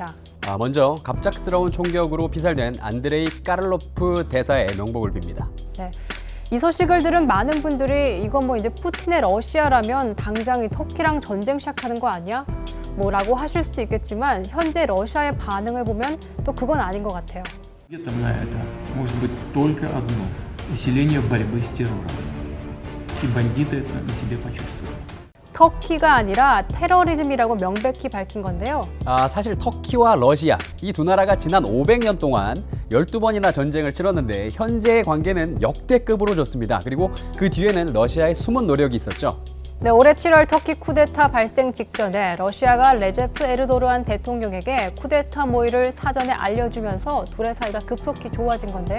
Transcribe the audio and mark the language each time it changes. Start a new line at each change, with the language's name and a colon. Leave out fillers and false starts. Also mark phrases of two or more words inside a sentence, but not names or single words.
Korean: 먼저 갑작스러운 총격으로 피살된 안드레이 까를로프 대사의 명복을 빕니다. 네. 이 소식을 들은 많은 분들이 이건 뭐 이제 푸틴의 러시아라면 당장 이 터키랑 전쟁 시작하는 거 아니야? 뭐라고 하실 수도 있겠지만 현재 러시아의 반응을 보면 또 그건 아닌 것 같아요.
Russian: Ответом на это может быть только одно – усиление борьбы с террором. И бандиты это на себе почувствуют.
Korean: 터키가 아니라 테러리즘이라고 명백히 밝힌 건데요. 사실 터키와 러시아 이 두 나라가 지난 500년 동안 12번이나 전쟁을 치렀는데 현재의 관계는 역대급으로 좋습니다. 그리고 그 뒤에는 러시아의 숨은 노력이 있었죠. 네, 올해 7월 터키 쿠데타 발생 직전에 러시아가 레제프 에르도르안 대통령에게 쿠데타 모의를 사전에 알려주면서 둘의 사이가 급속히 좋아진 건데요.